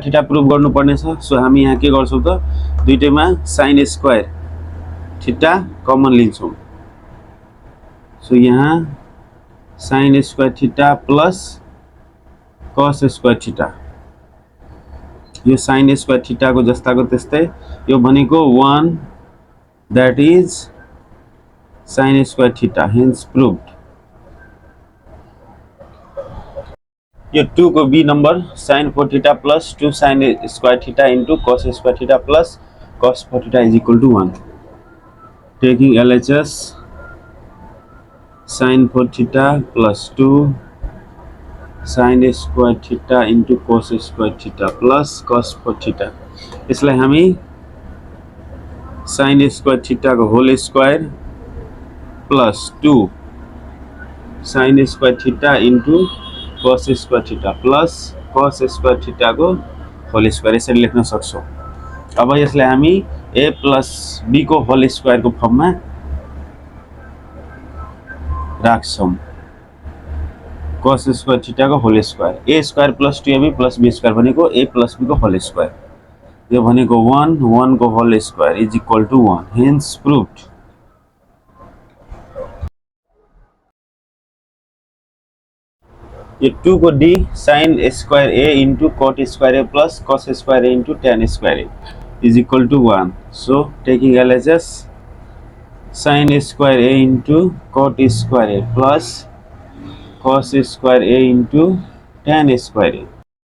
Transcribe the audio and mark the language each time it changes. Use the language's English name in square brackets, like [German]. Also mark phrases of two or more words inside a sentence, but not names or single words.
[English] theta prove [Nepali] गर्नु पर्ने छ सो हामी यहाँ के गर्छौं त दुईटैमा [English] sin square theta common [Nepali] लिन्छौं सो यहाँ [English] sin square theta plus cos square theta [Nepali] यो [English] sin square theta [Nepali] को जस्ताको त्यस्तै यो भनेको [English] 1 that is sin square theta hence proved [Nepali] यो 2 को b नंबर [English] sin 4 theta plus 2 sin square theta into cos square theta plus cos 4 theta is equal to 1 taking LHS sin 4 theta plus 2 sin square theta into cos square theta plus cos 4 theta [Nepali] यसलाई हामी [English] sin square theta को whole square plus 2 sin square theta into cos square theta plus cos square theta को whole square [Nepali] यसरी लेख्न सक्छौं अब यसलाई हामी [English] a plus b को whole square [Nepali] को फर्ममा [English] राख्छौं cos square theta को whole square a square plus 2ab plus b square भनेको a plus b को whole square [Nepali] यो भनेको [English] 1 को whole square is equal to 1 hence proved [Nepali] ये 2 को d [English] sin square a into cot square a plus cos square a into tan square a is equal to 1 so taking LHS sin square a into cot square a plus cos square a into tan square a